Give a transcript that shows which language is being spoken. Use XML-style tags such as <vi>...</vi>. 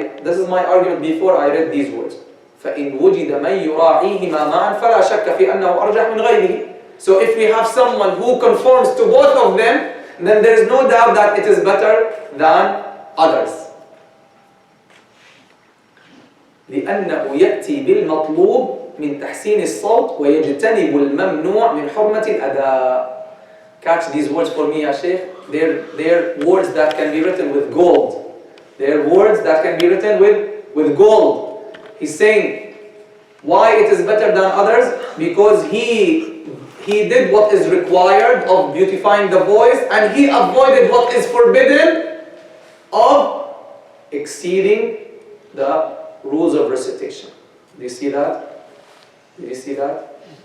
<en>This is my argument before I read these words.</en> <ar>فَإِنْ وُجِدَ مَنْ يُرَاعِيهِمَا مَعًا فَلَا شَكَّ فِي أَنَّهُ أَرْجَحْ مِنْ غَيْرِهِ.</ar> <en>So if we have someone who conforms to both of them, then there is no doubt that it is better than others.</en> <ar>لأنه يأتي بالمطلوب من تحسين الصوت ويجتنب الممنوع من حرمة الأداء.</ar> <en>Catch these words for me, ya Sheikh. They're words that can be written with gold. They're words that can be written with gold. He's saying why it is better than others, because he did what is required of beautifying the voice, and he avoided what is forbidden of exceeding the rules of recitation. Do you see that? Did you see that?</en>